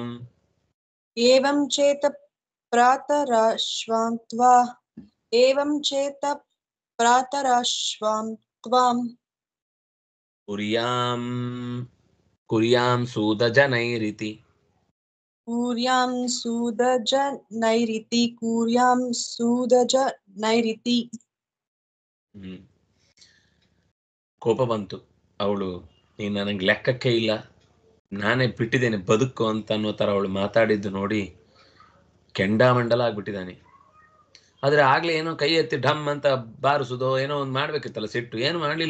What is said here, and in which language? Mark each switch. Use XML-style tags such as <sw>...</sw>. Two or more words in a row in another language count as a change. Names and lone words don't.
<sa>एवं चेत प्रातराश्वां त्वा एवं चेत प्रातराश्वां त्वां ಕುರ್ಯಾಂ ಸೂದಜನೈರಿತಿ. कूर्यां सूदजनैरिति कूर्यां सूदजनैरिति.</sa> <kn>ಕೋಪ ಬಂತು, ಅವಳು ನೀನು ನನಗೆ ಲೆಕ್ಕಕ್ಕೆ ಇಲ್ಲ, ನಾನೇ ಬಿಟ್ಟಿದ್ದೇನೆ ಬದುಕು ಅಂತ ಅನ್ನೋ ಥರ ಅವಳು ಮಾತಾಡಿದ್ದು ನೋಡಿ ಕೆಂಡಾಮಂಡಲ ಆಗ್ಬಿಟ್ಟಿದ್ದಾನೆ. ಆದರೆ ಆಗ್ಲೇ ಏನೋ ಕೈ ಎತ್ತಿ ಢಮ್ ಅಂತ ಬಾರಿಸುದೋ ಏನೋ ಒಂದು ಮಾಡ್ಬೇಕಿತ್ತಲ್ಲ, ಸಿಟ್ಟು ಏನು ಮಾಡಲಿಲ್ಲ.</kn>